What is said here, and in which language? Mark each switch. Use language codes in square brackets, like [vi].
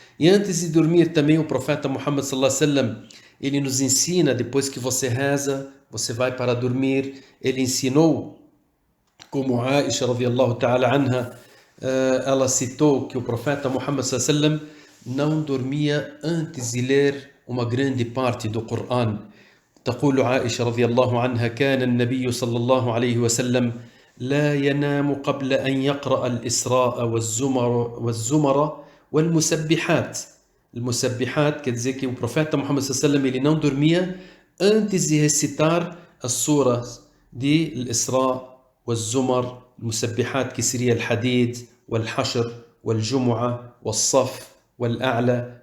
[pt] E antes de dormir também o profeta Muhammad sallallahu alaihi wasallam, ele nos ensina, depois que você reza, você vai para dormir, ele ensinou, como Aisha radiyallahu ta'ala anha, ela citou que o profeta Muhammad sallallahu alaihi wasallam não dormia antes de ler uma grande parte do Coran. [ar] تقول عائشة رضي الله عنها: كان النبي صلى الله عليه وسلم لا ينام قبل أن يقرأ الإسراء والزمر والمسبحات. [pt] المسبحات quer dizer que o profeta Muhammad sallallahu alaihi wasallam ele não dormia antes de recitar as suras de Al-Isra, والزمر, المسبحات que seria Al-Hadid, والحشر, والجمعة, والصف, والأعلى.